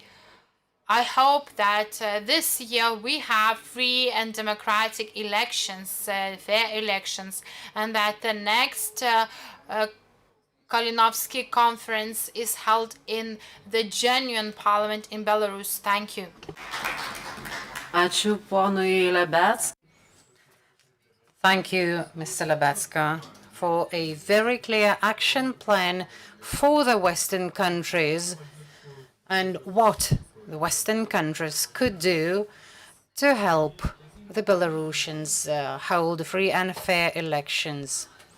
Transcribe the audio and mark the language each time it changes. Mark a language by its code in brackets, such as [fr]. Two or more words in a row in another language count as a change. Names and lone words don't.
[en] I hope that this year we have free and democratic elections, fair elections, and that the next Kalinowski conference is held in the genuine parliament in Belarus. Thank you. [lt] Ačiū ponui Lebedskui. [en] Thank you, Mr. Lebedska, for a very clear action plan for the Western countries and what the Western countries could do to help the Belarusians hold free and fair elections.